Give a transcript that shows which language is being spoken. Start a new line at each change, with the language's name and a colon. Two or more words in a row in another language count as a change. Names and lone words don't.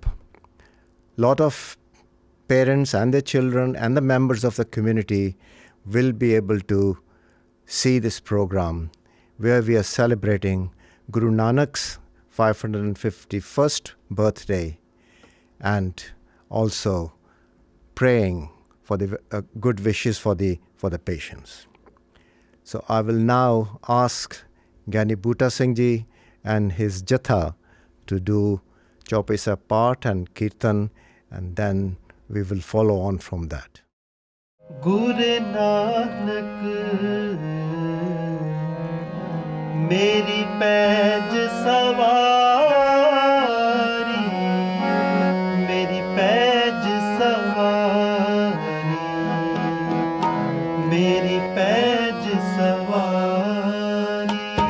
English: a lot of parents and their children and the members of the community will be able to see this program where we are celebrating Guru Nanak's 551st birthday and also praying for the good wishes for the patients. So I will now ask Gyani Butta Singh Ji and his Jatha to do Chaupai Sahib Path and Kirtan, and then we will follow on from that.
Punjabi: ਗੁਰੂ ਨਾਨਕ ਮੇਰੀ ਪੈਜ ਸਵਾਰੀ, ਮੇਰੀ ਪੈਜ ਸਵਾਰੀ, ਮੇਰੀ ਪੈਜ ਸਵਾਰੀ.